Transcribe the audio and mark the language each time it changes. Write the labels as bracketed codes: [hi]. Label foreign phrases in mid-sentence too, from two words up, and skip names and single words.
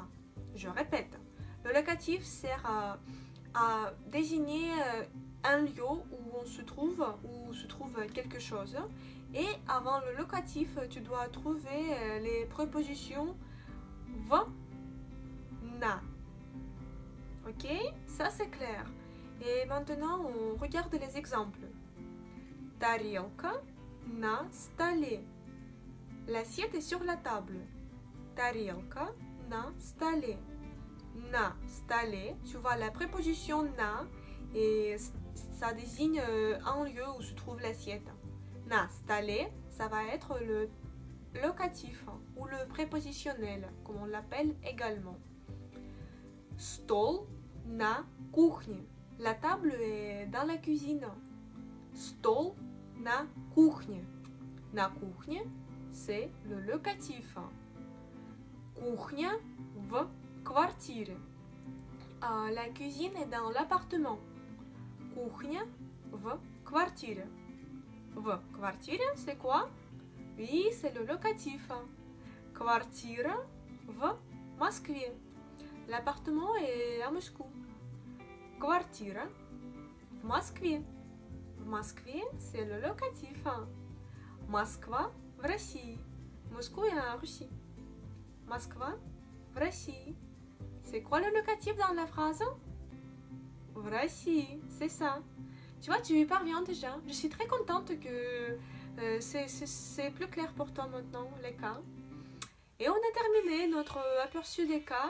[fr] Je répète, le locatif sert à désigner un lieu où se trouve quelque chose. Et avant le locatif, tu dois trouver les prépositions v, na. Ok? Ça c'est clair. Et maintenant, on regarde les exemples. [ru] Тарелка на столе. [fr] L'assiette est sur la table. [ru] Тарелка на столе. На столе, [fr] tu vois la préposition na et ça désigne un lieu où se trouve l'assiette. [ru] На столе, [fr] ça va être le locatif ou le prépositionnel, comme on l'appelle également. [ru] Стол на кухне. [fr] La table est dans la cuisine. [ru] Стол на кухне. На кухне, [fr] c'est le locatif. [ru] Кухня в квартире. [fr] La cuisine est dans l'appartement. [ru] Кухня в квартире. В квартире, [fr] c'est quoi? Oui, c'est le locatif. [ru] Квартира в Москве. [fr] L'appartement est à Moscou. [ru] Квартира в Москве. В Москве, [fr] c'est le locatif. [ru] Москва в России. [fr] Moscou est en Russie. [ru] Москва в России. [fr] C'est quoi le locatif dans la phrase? [ru] В России, [fr] c'est ça. Tu vois, tu y parviens déjà. Je suis très contente que c'est plus clair pour toi maintenant, les cas. Et on a terminé notre aperçu des cas.